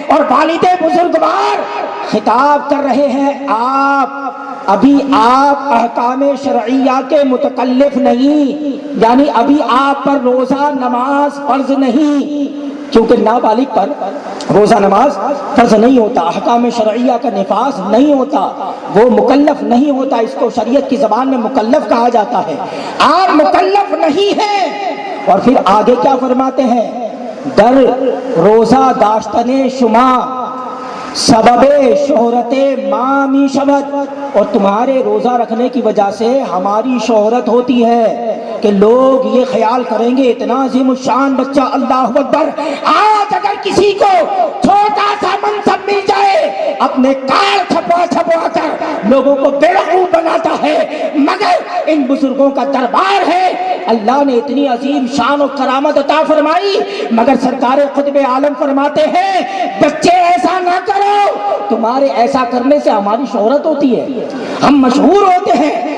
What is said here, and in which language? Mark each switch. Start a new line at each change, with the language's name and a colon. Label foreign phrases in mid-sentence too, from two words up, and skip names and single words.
Urdu: اور والد بزرگوار خطاب کر رہے ہیں، ابھی آپ احکام شرعیہ کے متکلف نہیں، یعنی ابھی آپ پر روزہ نماز فرض نہیں، کیونکہ نابالغ پر روزہ نماز فرض نہیں ہوتا، احکام شرعیہ کا نفاذ نہیں ہوتا، وہ مکلف نہیں ہوتا، اس کو شریعت کی زبان میں مکلف کہا جاتا ہے۔ آپ مکلف نہیں ہیں۔ اور پھر آگے کیا فرماتے ہیں،
Persian: در روزه داشتن شما سبب شهرت ما می‌شود,
Urdu: اور تمہارے روزہ رکھنے کی وجہ سے ہماری شہرت ہوتی ہے کہ لوگ یہ خیال کریں گے اتنا عظیم شان بچہ، اللہ اکبر. آج اگر کسی کو چھوٹا سا منصب مل جائے، اپنے کارڈ چھپوا چھپوا کر لوگوں کو بیوقوف بناتا ہے، مگر ان بزرگوں کا دربار ہے، اللہ نے اتنی عظیم شان اور کرامت عطا فرمائی، مگر سرکار قطب عالم فرماتے ہیں بچے ایسا نہ کرو، تمہارے ایسا کرنے سے ہماری شہرت ہوتی ہے، ہم مشہور ہوتے ہیں.